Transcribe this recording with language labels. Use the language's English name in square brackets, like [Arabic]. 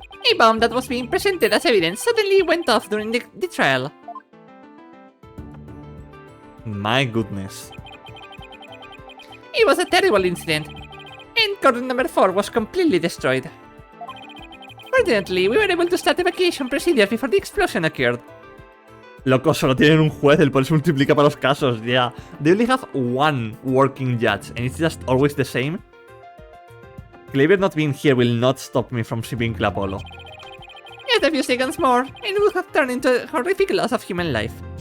[English] A bomb that was being presented as evidence suddenly went off during the trial. My goodness. It was a terrible incident, and courtroom number 4 was completely destroyed. Fortunately, we were able to start evacuation procedures before the explosion occurred. [Spanish] Loco, solo tienen un juez, el por eso multiplica para los casos, yeah. [English] They only have one working judge, and it's just always the same. Cleaver not being here will not stop me from shipping Clapolo. Just a few seconds more, and it would have turned into a horrific loss of human life.